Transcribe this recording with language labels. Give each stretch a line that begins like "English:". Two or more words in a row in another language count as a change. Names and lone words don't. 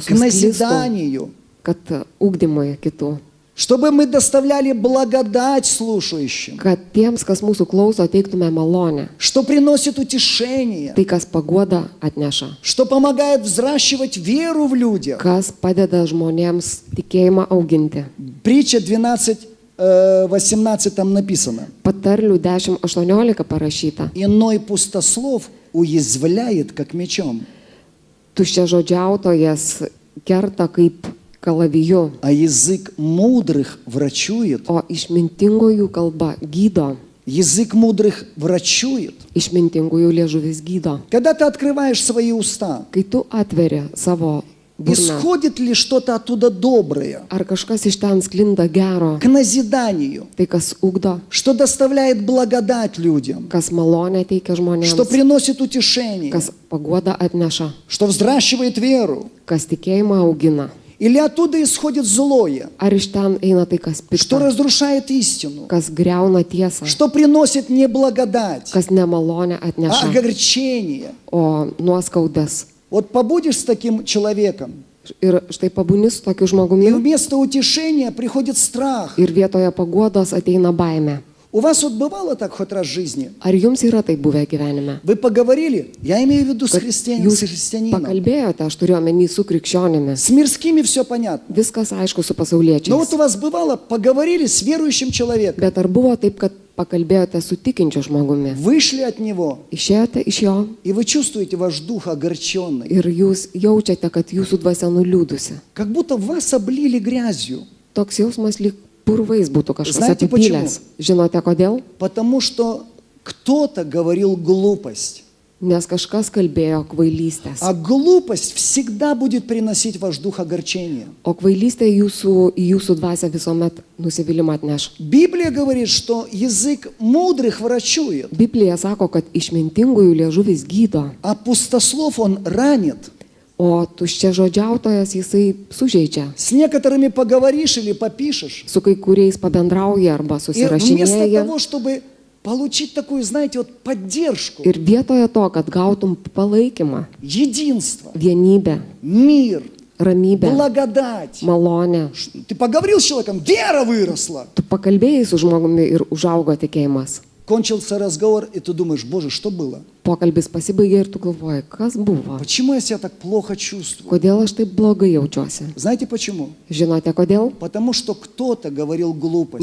Russian: к
Lithuanian: sklistų,
Russian: назиданию,
Lithuanian: kad ugdymui kitų,
Russian: чтобы мы доставляли благодать слушающим,
Lithuanian: kad tiems, kas mūsų klauso, teiktume malonę.
Russian: что приносит утешение,
Lithuanian: Tai, kas paguoda atneša,
Russian: что помогает взращивать веру в людях.
Lithuanian: kas padeda žmonėms tikėjimą auginti.
Russian: Притча 12:18 там написано.
Lithuanian: Patarlių 10:18 parašyta.
Russian: Иной пустослов уязвляет, как мечом,
Lithuanian: Tuščia žodžiautojas kerta kaip kalaviju,
Russian: а язык мудрых врачует.
Lithuanian: o išmintingųjų kalba gydo.
Russian: Язык мудрых врачует.
Lithuanian: Išmintingųjų liežuvis gydo.
Russian: Когда ты открываешь свои уста,
Lithuanian: Kai tu atveri savo burną,
Russian: исходит ли что-то оттуда доброе,
Lithuanian: ar kažkas iš ten sklinda gero,
Russian: к назиданию,
Lithuanian: tai kas ugdo,
Russian: что доставляет благодать людям,
Lithuanian: kas malonę teikia
Russian: что
Lithuanian: žmonėms,
Russian: приносит утешение,
Lithuanian: kas paguoda atneša,
Russian: что взращивает веру?
Lithuanian: kas tikėjimą augina.
Russian: Или оттуда исходит злое,
Lithuanian: Ar iš ten eina tai, kas
Russian: что
Lithuanian: pikta,
Russian: разрушает истину,
Lithuanian: kas greuna tiesą,
Russian: что приносит не благодать,
Lithuanian: kas nemalonę
Russian: а
Lithuanian: atneša,
Russian: огорчение?
Lithuanian: o nuoskaudas.
Russian: Вот побудешь с таким человеком,
Lithuanian: Ir štai pabūni su tokiu
Russian: и
Lithuanian: žmogumi
Russian: вместо утешения приходит страх.
Lithuanian: ir vietoje paguodos ateina baime.
Russian: У вас вот бывало так хоть раз в жизни?
Lithuanian: Ar jums yra tai buvę gyvenime?
Russian: Вы поговорили, я имею в виду с
Lithuanian: Kad jūs
Russian: христианином.
Lithuanian: pakalbėjote, aš turiu omeny su krikščionimi.
Russian: С мирскими все понятно.
Lithuanian: Viskas aišku su
Russian: Но
Lithuanian: pasauliečiais.
Russian: вот у вас бывало, поговорили с верующим человеком,
Lithuanian: Bet ar buvo taip, kad pakalbėjote su tikinčiu žmogumi?
Russian: вышли от него,
Lithuanian: Išėjote iš jo
Russian: и вы чувствуете ваш дух огорченный,
Lithuanian: ir jūs jaučiate, kad jūsų dvasia nuliūdusi.
Russian: как будто вас облили грязью,
Lithuanian: Toks jausmas lyg purvais būtų kažkas
Russian: Знаете
Lithuanian: apipylęs. Žinote kodėl?
Russian: потому что кто-то говорил глупость.
Lithuanian: Nes kažkas kalbėjo kvailystės.
Russian: А глупость всегда будет приносить в ваш дух огорчение.
Lithuanian: O kvailystė į jūsų dvasią visuomet nusivylimą atneš.
Russian: Библия говорит, что язык мудрых врачует,
Lithuanian: Biblija sako, kad išmintingųjų liežuvis gydo,
Russian: а пустослов он ранит.
Lithuanian: o tuščia žodžiautojas jisai sužeidžia.
Russian: С некоторыми поговоришь или попишешь,
Lithuanian: Su kai kuriais pabendrauja arba
Russian: и вместо
Lithuanian: susirašinėja.
Russian: того, чтобы получить такую, знаете, вот поддержку,
Lithuanian: Ir vietoje to, kad gautum palaikymą,
Russian: единство,
Lithuanian: vienybę,
Russian: мир,
Lithuanian: ramybę,
Russian: благодать.
Lithuanian: malonę,
Russian: Ты поговорил с человеком, вера выросла.
Lithuanian: tu pakalbėjai su žmogumi ir užaugo tikėjimas.
Russian: Кончился разговор, и ты думаешь, Боже, что было?
Lithuanian: Pokalbis pasibaigė ir tu galvoji, kas buvo,
Russian: Почему я себя так плохо чувствую?
Lithuanian: kodėl aš taip blogai jaučiuosi.
Russian: Знаете почему?
Lithuanian: Žinote kodėl?
Russian: Потому что кто-то говорил глупость.